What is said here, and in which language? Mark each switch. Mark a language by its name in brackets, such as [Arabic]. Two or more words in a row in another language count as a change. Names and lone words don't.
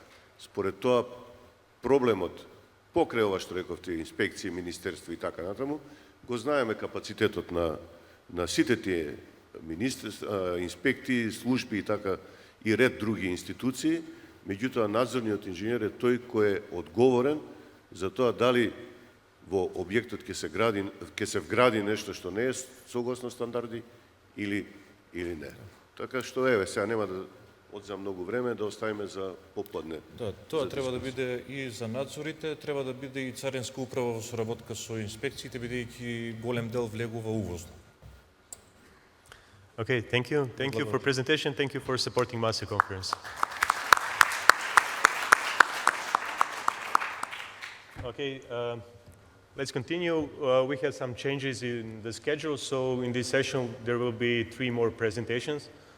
[Macedonian] Според тоа, проблемот, покрај ова што рековте, инспекции, министерство и така натаму, го знаеме капацитетот на сите тие инспекции, служби и така и ред други институции, меѓутоа надзорниот инженер е тој кој е одговорен за тоа дали во објектот ќе се вгради нешто што не е согласно стандарди или не. Така што, еве, сега нема да одземам многу време, да оставиме за попладне. Да, тоа треба да биде и за надзорите, треба да биде и Царинска управа во соработка со инспекциите, бидејќи голем дел влегува увозно. [English] Okay, thank you. Thank you for presentation. Thank you for supporting Master Conference. Okay, let's continue. We have some changes in the schedule, so in this session there will be 3 more presentations.